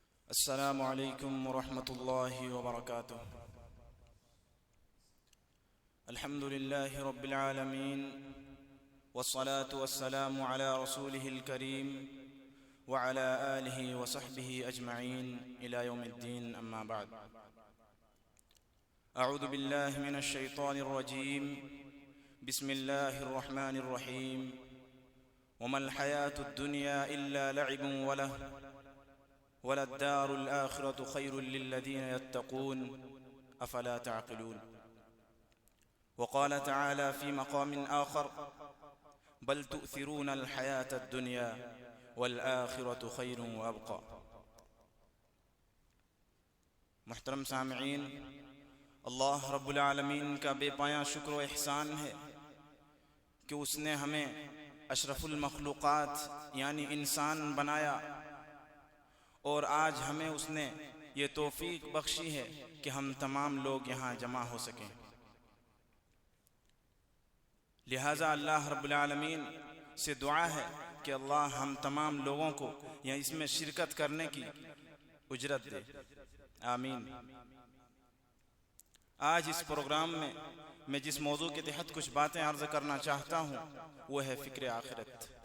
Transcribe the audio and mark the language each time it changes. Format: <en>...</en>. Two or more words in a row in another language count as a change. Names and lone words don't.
<ar>السلام عليكم ورحمة الله وبركاته. الحمد لله رب العالمين والصلاة والسلام على رسوله الكريم وعلى آله وصحبه أجمعين إلى يوم الدين، أما بعد. أعوذ بالله من الشيطان الرجيم، بسم الله الرحمن الرحيم. وما الحياة الدنيا إلا لعب وللدار الآخرة خير للذين يتقون أفلا تعقلون. وقال تعالى في مقام آخر بل تؤثرون الحياة الدنيا والآخرة خير وأبقى.</ar> <ur>محترم سامعین,</ur> <ar>الله رب العالمين</ar> <ur>کا بے پایاں شکر و احسان ہے کہ اس نے ہمیں</ur> <ar>أشرف المخلوقات</ar> <ur>یعنی انسان بنایا اور آج ہمیں اس نے یہ توفیق بخشی ہے کہ ہم تمام لوگ یہاں جمع ہو سکیں. لہٰذا</ur> <ar>الله رب العالمين</ar> <ur>سے دعا ہے کہ اللہ ہم تمام لوگوں کو یہاں اس میں شرکت کرنے کی اجرت دے، آمین. آج اس پروگرام میں میں جس موضوع کے تحت کچھ باتیں عرض کرنا چاہتا ہوں وہ ہے فکر آخرت.</ur>